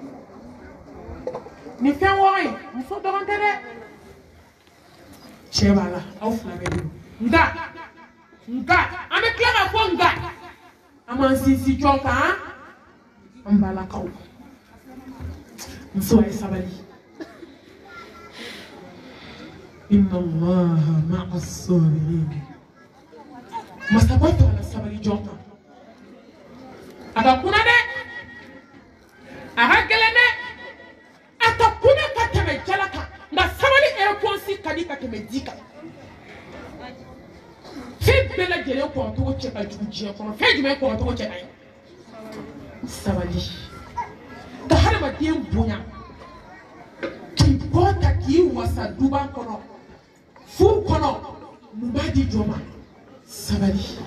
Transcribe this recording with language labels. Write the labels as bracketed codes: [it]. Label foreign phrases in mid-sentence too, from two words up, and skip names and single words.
[bm] ni fɛn wɔɔrɔ in muso dɔrɔn tɛ dɛ cɛ b'a la aw fila bɛɛ de nka an bɛ tila ka fɔ nka an b'an sinsin jɔn kan an balakaw muso a ye sabali [ar] إن الله مع الصابرين [bm] masakɛ tɔ la sabali jɔn kan a ka kunna dɛ a ka gɛlɛn dɛ a ka kunna ka tɛmɛ jala kan nka sabali réponse ka di ka tɛmɛ di kan fɛn bɛɛ lajɛlen kɔrɔcogo cɛ ka jugu diɲɛ kɔnɔ fɛn jumɛn kɔrɔcogo cɛ ka ɲi sabali ka hadamaden bonya k'i bɔ ta k'i wasa duba kɔnɔ furu kɔnɔ mun b'a di jɔn ma sabali